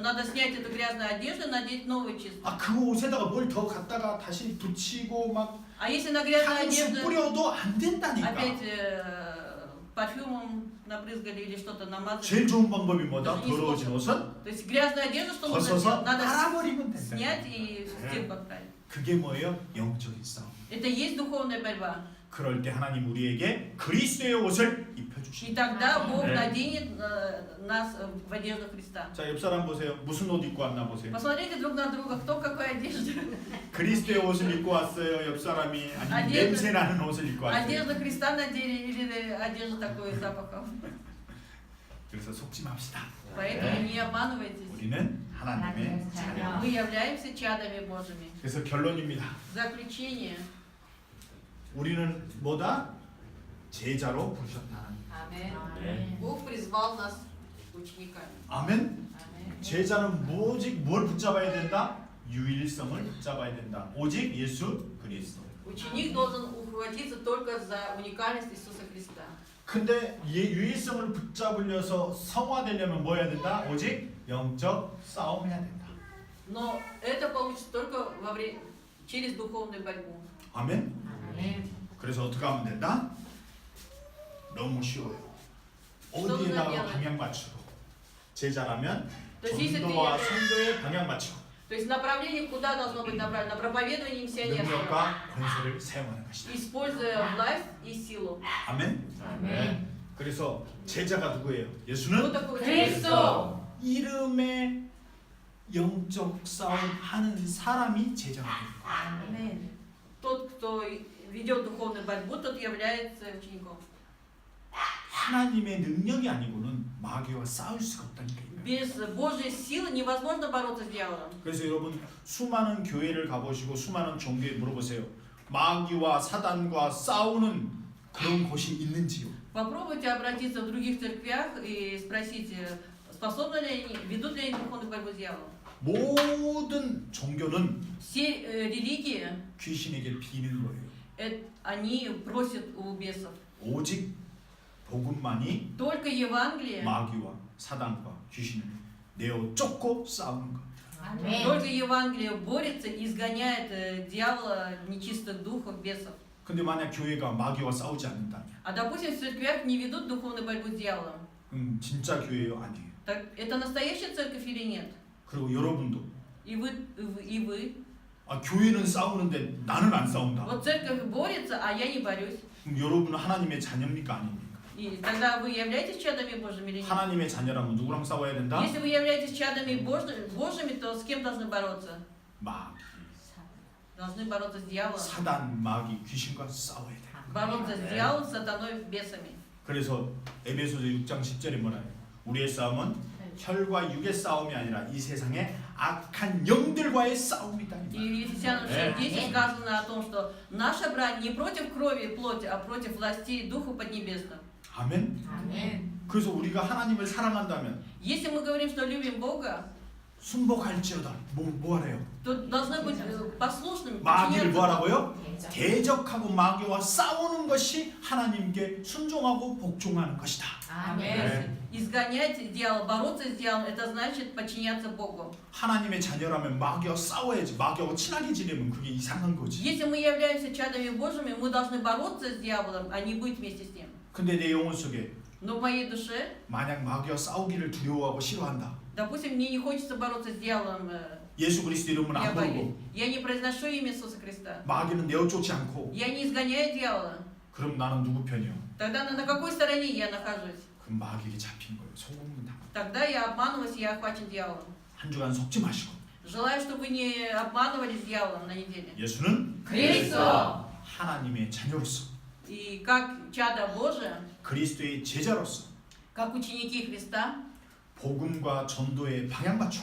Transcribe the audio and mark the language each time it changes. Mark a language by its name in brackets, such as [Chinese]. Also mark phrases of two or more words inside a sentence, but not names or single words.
[Russian] Надо снять эту грязную одежду и надеть новую чистую. [Korean] 아, 그 옷에다가 뭘 더 갖다가 다시 붙이고 막 [Russian] А если на грязную [Korean] 향수 [Russian] одежду [Korean] 뿌려도 안 된다니까. [Russian] опять парфюмом набрызгали или что-то намазали? [Korean] 제일 좋은 방법이 뭐다? [Russian] Даже не [Korean] 더러워진 [Russian] сможем. [Korean] 옷은 [Russian] То есть грязную одежду что нужно [Korean] 벗어서 [Russian] сделать? Надо [Korean] 빨아버리면 된다. [Russian] снять и в стенку отправить. [Korean] 그게 뭐예요? 영적인 싸움. [Russian] Это и есть духовная борьба. [Korean] 그럴 때 하나님 우리에게 그리스도의 옷을 [Russian] И [Korean] 입혀주십니다. [Russian] тогда Бог Аминь. наденет нас в одежду Христа. [Korean] 자, 옆 사람 보세요. 무슨 옷 입고 왔나 보세요. [Russian] Посмотрите друг на друга, кто в какой одежде. [Korean] 그리스도의 옷을 입고 왔어요. 옆 사람이 아니면 아니, 냄새 나는 옷을 입고 왔어요. [Russian] Одежду Христа надели или одежду такой с запахом. [Korean] 그래서 속지 맙시다. [Russian] Поэтому не обманывайтесь. [Korean] 우리는 하나님의 자녀. [Russian] Мы являемся чадами Божьими. [Korean] 그래서 결론입니다. [Russian] Заключение. [Korean] 우리는 뭐다? 제자로 부르셨다. 아멘. [Russian] Бог призвал нас учениками. [Korean] 아멘. 제자는 오직 뭘 붙잡아야 된다? 유일성을 붙잡아야 된다. 오직 예수 그리스도. [Russian] Ученик должен ухватиться только за уникальность Иисуса Христа. [Korean] 근데 유일성을 붙잡으려서 성화되려면 뭐 해야 된다? 오직 영적 싸움해야 된다. [Russian] Но это получится только через духовную борьбу. [Korean] 아멘. 아멘. 그래서 어떻게 하면 된다? 너무 쉬워요. 어디에다가 방향 맞추고 제자라면 [Russian] То есть если [Korean] 전도와 [Russian] ты, [Korean] 선교에 방향 맞추고 [Russian] то есть направление куда должно быть направлено? На проповедование миссионерства, [Korean] 능력과 권세를 사용하는 것이다. [Russian] используя власть и силу. [Korean] 아멘. 아멘. 그래서 제자가 누구예요? [Russian] Кто [Korean] 예수는 [Russian] такой [Korean] 그리스도. 이름의 영적 싸움하는 사람이 제자가 됩니다. 아멘. [Russian] Тот, кто ведет духовную борьбу, тот является учеником. [Korean] 하나님의 능력이 아니고는 마귀와 싸울 수가 없다니까요. [Russian] Без Божьей силы невозможно бороться с дьяволом. [Korean] 그래서 여러분 수많은 교회를 가보시고 수많은 종교에 물어보세요. 마귀와 사단과 싸우는 그런 곳이 있는지요? [Russian] Попробуйте обратиться в других церквях и спросите, способны ли они, ведут ли они духовную борьбу с дьяволом. [Korean] 모든 종교는 [Russian] Все религии, [Korean] 귀신에게 비는 거예요. [Russian] они просят у бесов. [Korean] 오직 복음만이 [Russian] Только Евангелие, [Korean] 마귀와 사단과 귀신을 내어 쫓고 싸우는 것. 아멘. [Russian] только Евангелие борется и изгоняет дьявола, нечистых духов, бесов. [Korean] 근데 만약 교회가 마귀와 싸우지 않는다면 [Russian] А допустим, в церквях не ведут духовную борьбу с дьяволом. [Korean] 진짜 교회요? 아니에요. [Russian] Так это настоящая церковь или нет? [Korean] 그리고 여러분도 [Russian] И вы. [Korean] 교회는 싸우는데 나는 안 싸운다. [Russian] Вот церковь борется, а я не борюсь. [Korean] 그럼 여러분은 하나님의 자녀입니까 아닙니까? [Russian] И тогда вы являетесь чадами Божьими или нет? [Korean] 하나님의 자녀라면 누구랑 싸워야 된다? [Russian] Если вы являетесь чадами Божьими, то с кем должны бороться? [Korean] 마귀, [Russian] Должны бороться с дьяволом. [Korean] 사단, 마귀, 귀신과 싸워야 돼. [Russian] Бороться с дьяволом, сатаной, бесами. [Korean] 그래서 에베소서 6장 10절에 뭐라요? 우리의 싸움은 혈과 육의 싸움이 아니라 이 세상의 악한 영들과의 싸움이다. [Russian] И в Ефесянам 6:10 сказано о том, что наша брань не против крови и плоти, а против властей Духа Поднебесного. [Korean] 아멘. 아멘. 그래서 우리가 하나님을 사랑한다면 [Russian] Если мы говорим, что любим Бога, [Korean] 순복할지어다. 뭐 하래요? [Russian] то должны быть послушными, [Korean] 마귀를 [Russian] подчиняться. [Korean] 뭐하라고요? 대적. 대적하고 마귀와 싸우는 것이 하나님께 순종하고 복종하는 것이다. 아멘. [Russian] Изгонять дьявола, бороться с дьяволом, это значит подчиняться Богу. [Korean] 하나님의 자녀라면 마귀와 싸워야지. 마귀하고 친하게 지내면 그게 이상한 거지. [Russian] Если мы являемся чадами Божьими, мы должны бороться с дьяволом, а не быть вместе с ним. [Korean] 근데 내 영혼 속에 [Russian] Но в моей душе, [Korean] 만약 마귀와 싸우기를 두려워하고 싫어한다. [Russian] допустим, мне не хочется бороться с дьяволом, [Korean] 예수 그리스도 이름은 [Russian] я [Korean] 안 [Russian] боюсь. [Korean] 부르고 [Russian] Я не произношу имя Иисуса Христа. [Korean] 마귀는 내어쫓지 않고 [Russian] Я не изгоняю дьявола. [Korean] 그럼 나는 누구 편이요? [Russian] Тогда на какой стороне я нахожусь? [Korean] 그럼 마귀에게 잡힌 거예요. 속는 다. [Russian] Тогда я обманываюсь, я охвачен дьяволом. [Korean] 한 주간 속지 마시고 [Russian] Желаю, чтобы вы не обманывались дьяволом на неделе. [Korean] 예수는 그리스도. 하나님의 자녀로서 [Russian] И как чадо Божие, [Korean] 그리스도의 제자로서 [Russian] как ученики Христа, [Korean] 복음과 전도에 방향 맞추고